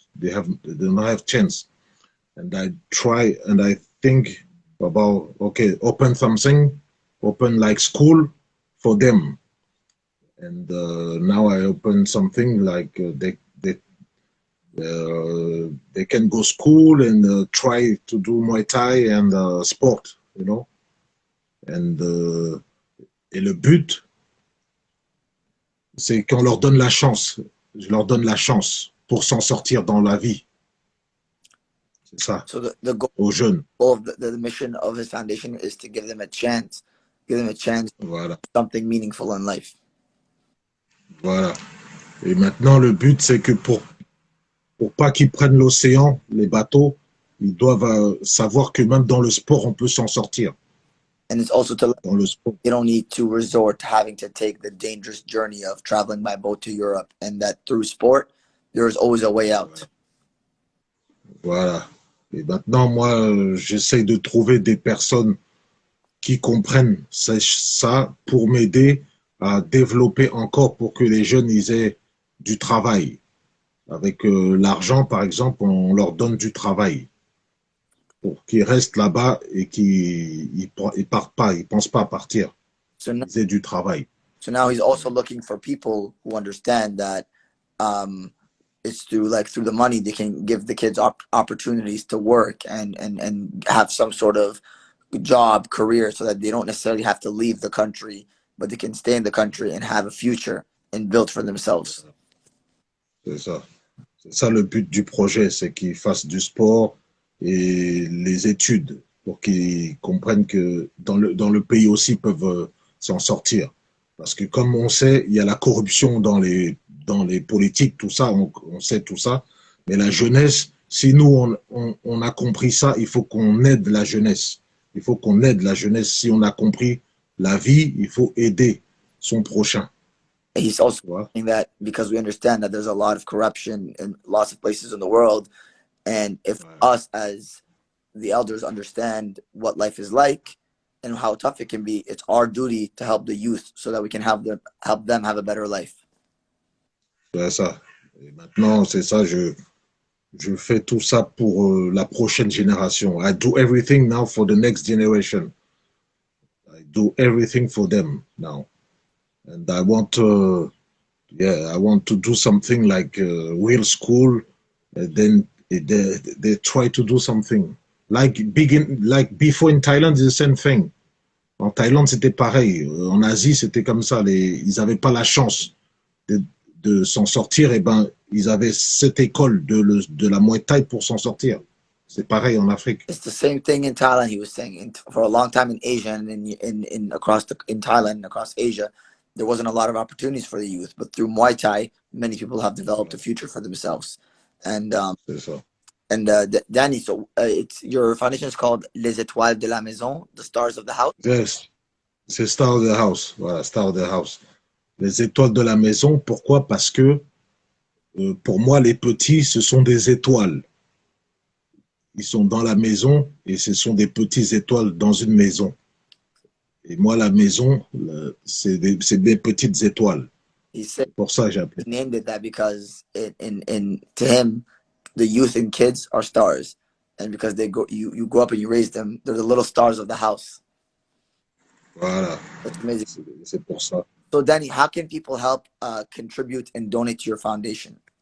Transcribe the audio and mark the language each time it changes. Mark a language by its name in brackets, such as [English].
[English] They don't have chance. And I try and I think about, okay, open something, open like school for them. And now I open something like they can go school and try to do Muay Thai and sport, you know. [French] And et le but, c'est qu'on leur donne la chance. Je leur donne la chance pour s'en sortir dans la vie. C'est ça, [English] So the goal [French] aux jeunes. [English] of the mission of his foundation is to give them a chance, give them a chance [French] Voilà, [English] something meaningful in life. [French] voilà. Et maintenant, le but, c'est que pour pas qu'ils prennent l'océan, les bateaux, ils doivent savoir que même dans le sport, on peut s'en sortir. [English] And it's also to [French] Dans le sport. [English] you don't need to resort to having to take the dangerous journey of traveling by boat to Europe, and that through sport, there's always a way out. [French] Voilà. Et maintenant, moi, j'essaie de trouver des personnes qui comprennent ça pour m'aider à développer encore pour que les jeunes ils aient du travail. Avec l'argent, par exemple, on leur donne du travail pour qu'ils restent là-bas et qu'ils ils partent pas, ils pensent pas à partir. [English] So now, [French] Ils aient du travail. [English] so now he's also looking for people who understand that um, it's through the money they can give the kids opportunities to work and have some sort of job career, so that they don't necessarily have to leave the country, but they can stay in the country and have a future and build for themselves. [French] C'est ça. C'est ça le but du projet, c'est qu'ils fassent du sport et les études pour qu'ils comprennent que dans le pays aussi ils peuvent s'en sortir. Parce que comme on sait, il y a la corruption dans les politiques, tout ça, on sait tout ça. Mais la jeunesse, si nous, on a compris ça, il faut qu'on aide la jeunesse. Il faut qu'on aide la jeunesse. Si on a compris la vie, il faut aider son prochain. [English] He's also [French] Tu vois? [English] saying that because we understand that there's a lot of corruption in lots of places in the world, and if [French] Ouais. [English] us as the elders understand what life is like and how tough it can be, it's our duty to help the youth so that we can help them have a better life. [French] C'est ça. Et maintenant, c'est ça, je fais tout ça pour la prochaine génération. [English] I do everything now for the next generation. I do everything for them now. And I want I want to do something like real school. And then they try to do something. Like before in Thailand, it's the same thing. [French] En Thaïlande, c'était pareil. En Asie, c'était comme ça. Ils n'avaient pas la chance de, de s'en sortir. Et ben, ils avaient cette école de la Muay Thai pour s'en sortir. C'est pareil en Afrique. [English] It's the same thing in Thailand. He was saying for a long time in Asia and in across in Thailand and across Asia, there wasn't a lot of opportunities for the youth. But through Muay Thai, many people have developed a future for themselves. And [French] C'est ça. [English] Danny, so it's your foundation is called Les Étoiles de la Maison, the Stars of the House. Yes. C'est Star of the House. Voilà, Star of the House. [French] Les étoiles de la maison, pourquoi? Parce que pour moi, les petits, ce sont des étoiles. Ils sont dans la maison et ce sont des petites étoiles dans une maison. Et moi, la maison, c'est des petites étoiles. [English] He said [French] C'est pour ça que j'ai appelé. [English] he named it that because to him, the youth and kids are stars, and because you grow up and you raise them, they're the little stars of the house. [French] Voilà. [English] That's amazing. [French] C'est pour ça. [English] So, Danny, how can people help contribute and donate to your foundation?